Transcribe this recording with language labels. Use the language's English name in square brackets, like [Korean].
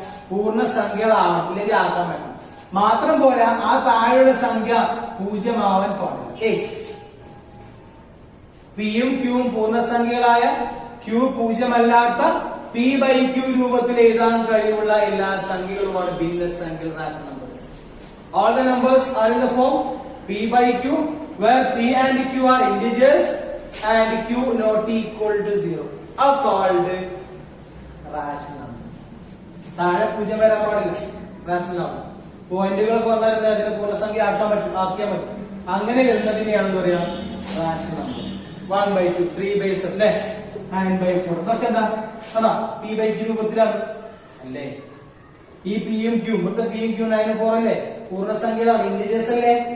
[Malayalam] പൂർണ്ണസംഖ്യകളാവണം, ഇല്ലെങ്കിൽ ആക്കാൻ പറ്റണം. മാത്രം പോരാ, ആ താഴെയുള്ള സംഖ്യ 0 ആവാൻ പാടില്ല. പിയും ക്യൂവും പൂർണ്ണസംഖ്യകളായ ക്യൂ 0 അല്ലാത്ത പി ബൈ ക്യൂ രൂപത്തിൽ എഴുതാൻ കഴിവുള്ള എല്ലാ സംഖ്യകളുമാണ് ഭിന്നസംഖ്യകൾ, rational numbers. [English] All the numbers are in the form p by q, where p and q are integers and q not equal to 0 are called rational numbers. [Malayalam] താഴെ 0 വരാൻ പാടില്ല, rational number. പോയിന്റുകളൊക്കെ വന്നാൽ അതിനെ പൂർണ്ണസംഖ്യ ആക്കിയാൻ പറ്റും. അങ്ങനെ വരുന്നതിനെയാണെന്ന് പറയാം റാഷണൽ നമ്പേഴ്സ്. 1/2, 3/7 അല്ലെ, 9/4 ഇതൊക്കെ എന്താ? അതാ p by q രൂപത്തിലാണ് അല്ലേ. ഈ പിയും ക്യൂ, ഇവിടുത്തെ പിയും ക്യൂ 9/4 അല്ലേ, പൂർണ്ണസംഖ്യകളാണ്, ഇന്റിജേഴ്സ് അല്ലേ.